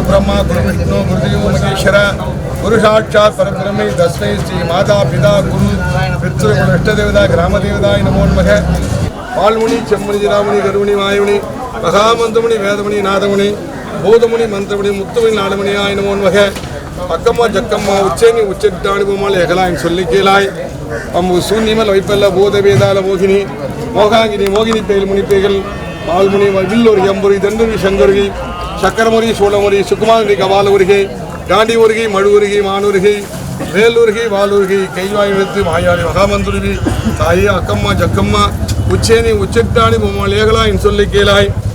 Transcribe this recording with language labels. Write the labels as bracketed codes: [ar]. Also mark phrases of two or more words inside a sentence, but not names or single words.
[sa] ब्रह्मा गुरु विष्णु गुरुदेव महेश्वर गुरु साक्षात् परब्रह्म तस्मै श्री माता पिता गुरु पितृ इष्टदेवता ग्रामदेवताय नमो नमः. पाल्मुनि चेम्मुनि जिरामुनि गरुमुनि मायुनि महामंत्रमुनि वेदमुनि नादमुनि भूतमुनि मंत्रमुनि मुत्तमुनि नाडमुनियाय नमो नमः. [ta] அக்கம்மா ஜக்கம்மா உச்சேனி உச்சட்டாணி போமால் எகலாயின் சொல்லி கேளாய் அம்மு சூன்யமல் வைப்பல்ல பூத வேதால மோகினி மோகாங்கினி மோகினி பேல் முனிப்பேகள் மால்முனி வில்லொரு எம்புரி தண்டுரி சங்கருகி சக்கரமுரி சோழமுரி சுக்குமாரி கபால உருகை காண்டி உருகை மழு உருகை மானுருகை வேலுருகை வாலுருகை கைவாய் எடுத்து மாயாளி மகாமந்துருகி தாயே அக்கம்மா ஜக்கம்மா உச்சேனி உச்சட்டாணி போமால் ஏகலாயின் சொல்லி கேளாய்.